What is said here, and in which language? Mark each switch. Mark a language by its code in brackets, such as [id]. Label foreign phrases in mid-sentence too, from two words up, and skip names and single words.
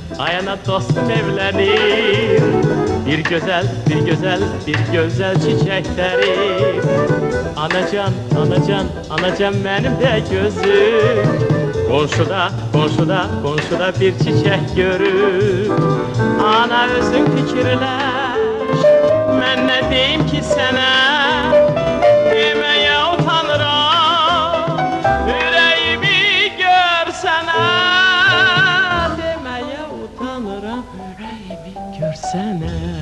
[tr] Ayana dostum evlenir. Bir güzel, bir güzel, bir güzel çiçekleri. Anacan, anacan, anacan benim de gözüm. Komşuda, komşuda, komşuda bir çiçek görüp [az] ana özün fikirləş. Mən nə deyim ki sənə, deməyə utanıram. Ürəyimi görsənə, deməyə utanıram. Ürəyimi görsənə.